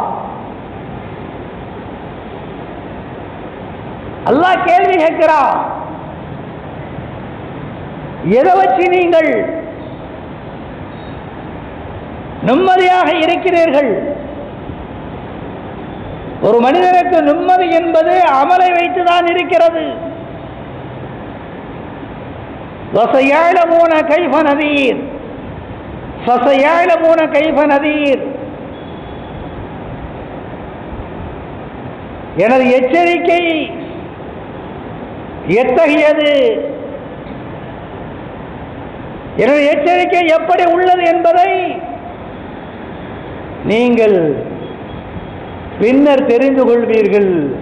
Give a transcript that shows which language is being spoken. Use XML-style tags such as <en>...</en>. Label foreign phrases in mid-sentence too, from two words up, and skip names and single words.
<ta>அல்லாஹ் கேள்வி கேட்கிறான். எதை வச்சு நீங்கள் நிம்மதியாக இருக்கிறீர்கள்? ஒரு மனிதனுக்கு நிம்மதி என்பது அமலை வைத்துதான் இருக்கிறது.</ta> <ar>وَسَيَعْلَمُونَ كَيْفَ نَذِيرٌ فَسَيَعْلَمُونَ كَيْفَ نَذِيرٌ.</ar> <ta>எனது எச்சரிக்கை எத்தகையது, எனது எச்சரிக்கை எப்படி உள்ளது என்பதை நீங்கள் பின்னர் தெரிந்து கொள்வீர்கள்.</ta>